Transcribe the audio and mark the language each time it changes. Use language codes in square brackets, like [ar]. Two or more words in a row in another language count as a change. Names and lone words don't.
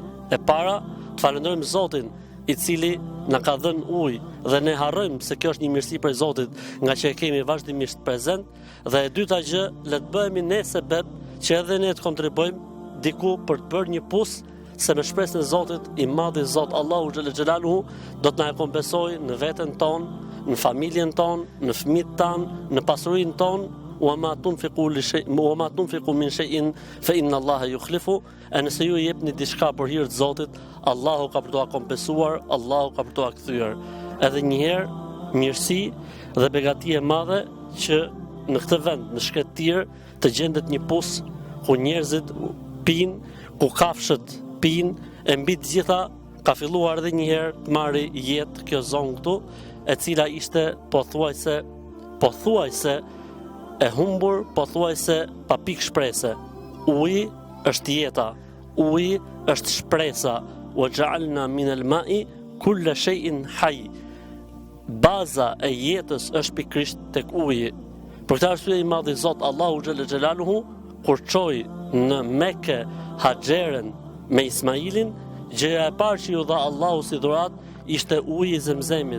[sq] E para, të falenderojmë Zotin i cili na ka dhënë ujë dhe ne harrojmë se kjo është një mirësi prej Zotit, nga që e kemi vazhdimisht prezent, dhe e dyta gjë, le të bëhemi ne sebeb që edhe ne të kontribuojmë diku për të bërë një pus, se me shpresën e Zotit i madhi Zot Allahu [ar] جل جلاله [sq] do të na kompensojë në veten tonë, në familjen tonë, në fëmijët tanë, në pasurinë tonë, [ar] وما تنفقوا من شيء فإن الله يخلف. [sq] E nëse ju jepni diçka për hir të Zotit, Allahu ka për t'ua kompensuar, Allahu ka për t'ua kthyer. Edhe një herë mirësi dhe begati e madhe që në këtë vend, në Shkëtir, të gjendet një pus ku njerëzit pinë, ku kafshët pinë, e mbi të gjitha ka filluar edhe një herë të marrë jetë kjo zonë këtu, e cila ishte pothuajse e humbur, pothuajse pa pikë shprese. Uji është jeta, uji është shpresa. [ar] وجعلنا من الماء كل شيء حي. [sq] Baza e jetës është pikërisht tek uji. Për këtë arsye i madhi Zot Allahu [ar] جل جلاله [sq] kur çoi në Mekë Haxherën me Ismailin, gjëja e parë që ju dha Allahu si dhurat ishte uji i Zemzemit.